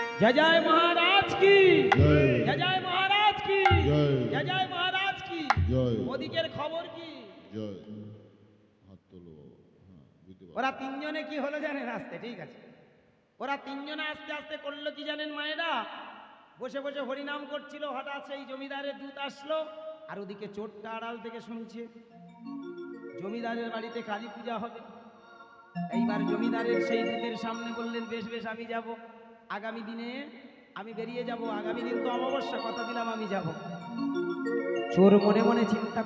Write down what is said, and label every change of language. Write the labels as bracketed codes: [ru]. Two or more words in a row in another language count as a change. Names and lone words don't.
[hi] जय महाराज की जय जय महाराज की जय जय महाराज की जय [bn] ওদিকের খবর কি জয় হাত তোলো হ্যাঁ বুঝতে পারছি। ওরা তিনজনে কি হলো জানেন আসতে ঠিক আছে ওরা তিনজনে আস্তে আস্তে করলো কি জানেন মায়েরা বসে বসে হরিনাম করছিল হঠাৎ সেই জমিদারের দূত আসলো আর ওদিকে চোরটা আড়াল থেকে শুনছে জমিদারের বাড়িতে কালী পূজা হবে এইবার জমিদারের সেই দূতের সামনে বললেন বেশ বেশ আমি যাব আগামী দিনে আমি বেরিয়ে যাব আগামী দিন তো অমাবস্যা কথা দিলাম আমি যাব চোর মনে মনে চিন্তা